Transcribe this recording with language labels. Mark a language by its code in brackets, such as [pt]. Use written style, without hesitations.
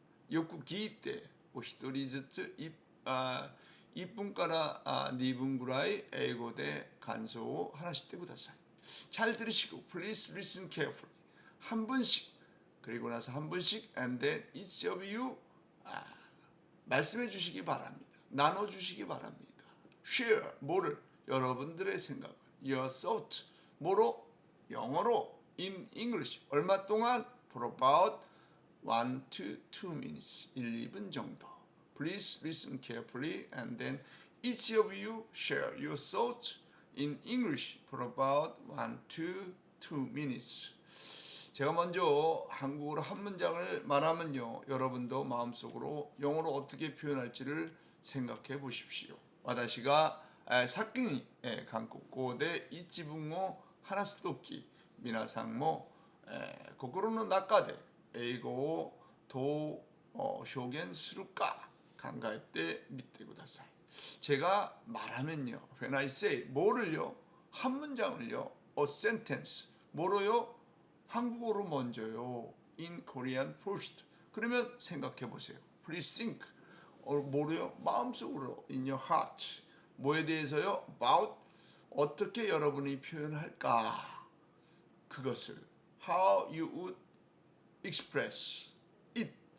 [ja] よく聞いてお一人ずつ1分から2分ぐらい英語で感想を話してください。 [ko] 잘 들으시고 [en] please listen carefully. [ko] 한 분씩 그리고 나서 한 분씩 [en] and then each of you [ko] 말씀해 주시기 바랍니다. 나눠주시기 바랍니다. share 뭐를 여러분들의 생각을 [en] your thought [ko] 뭐로 영어로 [en] in English [ko] 얼마 동안 [en] for about 1 to 2 minutes [ko] 1, 2분 정도. [en] Please listen carefully and then each of you share your thoughts in English for about 1 to 2 minutes. [ko] 제가 먼저 한국어로 한 문장을 말하면요. 여러분도 마음속으로 영어로 어떻게 표현할지를 생각해 보십시오. [ja] 私が先に韓国語で一文を話すとき、皆さんも心の中で英語をどう表現するか考えてみてください。 [ko] 제가 말하면요. [en] When I say [ko] 뭐를요? 한 문장을요. [en] A sentence [ko] 뭐로요? 한국어로 먼저요. [en] In Korean first. [ko] 그러면 생각해 보세요. [en] Please think. [ko] 뭐로요? 마음속으로. [en] In your heart. [ko] 뭐에 대해서요? About. 어떻게 여러분이 표현할까? 그것을. [en] How you would express it.